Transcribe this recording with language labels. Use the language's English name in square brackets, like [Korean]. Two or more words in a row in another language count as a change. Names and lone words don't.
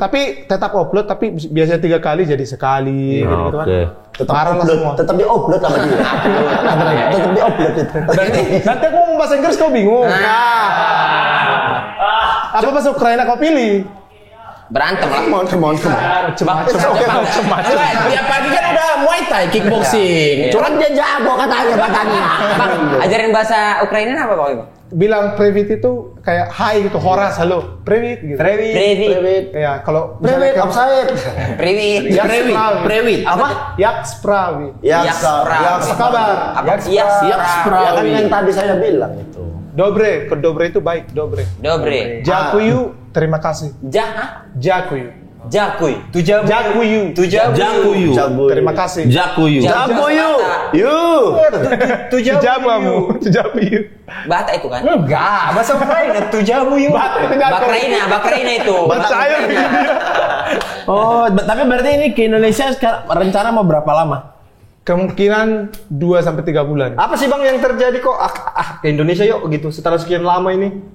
[Indonesian] Tapi tetap upload, tapi biasanya 3 kali jadi sekali. gitu kan. Oke. Tetap Marah lah semua. upload, tetap di-upload sama dia. Tetap di-upload itu. Nanti aku ngomong bahasa Inggris kau bingung. Apa bahasa Ukraina kau pilih? Berantem lah. [English] Come on. [Indonesian] Tiap pagi kan udah Muay Thai, kickboxing. Cuman dia jago katanya badannya. Bang, ajarin bahasa Ukraina apa Bang? Bilang privit itu kayak hai gitu, horas, halo, privit gitu. Privit. Ya, kalau Privit, misalnya offside. Privit. Prewit. Apa? [Ukrainian] Yaks Pravi. [Indonesian] Yakspra. Apa kabar? Apa? Yakspra. Ya kan yang tadi saya bilang itu. Dobre, ke dobre itu baik, dobre. Dobre. Jakuyu, terima kasih. Jakuyu. Jakuy. Jakuyu. Jakuyu. Terima kasih. Jakuyu. Jakuyu. Tujabamu. Tujabuyu. Bata itu kan? Enggak, bahasa Ukraina tujabuyu. Bakraina itu. Percaya Oh, tapi berarti ini ke Indonesia sekarang rencana mau berapa lama? Kemungkinan 2 sampai 3 bulan. Apa sih Bang yang terjadi kok ke Indonesia yuk gitu setelah sekian lama ini?